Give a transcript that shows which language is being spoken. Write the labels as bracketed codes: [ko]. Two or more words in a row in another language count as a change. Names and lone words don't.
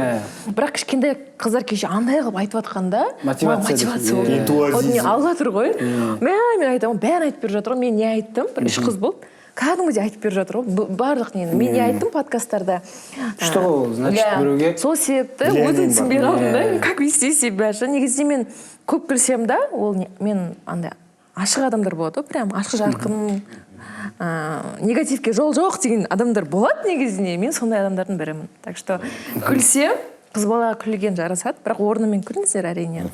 [kk] Бірақ кішкентай қыздар кеше андай қылып айтып жатқанда, мотивация болды. Алға тұр ғой. Мен айтамын, бәрін айтып беріп жатыр ғой. Мен не айттым? Бір 3 қыз болды. Кәдімгідей айтып беріп жатыр ғой, барлық нені. Мен не айттым подкасттарда? [ru] Что значит біреуге? [kk] Сол себепті өзім түсінбей қалдым да, [ru] как вести себя. [kk] Негізінде мен көп күлсем да, ол мен андай ашық адамдар болады, прям ашық жарқын, негативке жол жоқ деген адамдар болады негізінде. Мен сондай адамдардың бірімін. [ru] Так что [kk] күлсем, қыз бала күлген жарасады, бірақ орнымен күліңіздер әрине.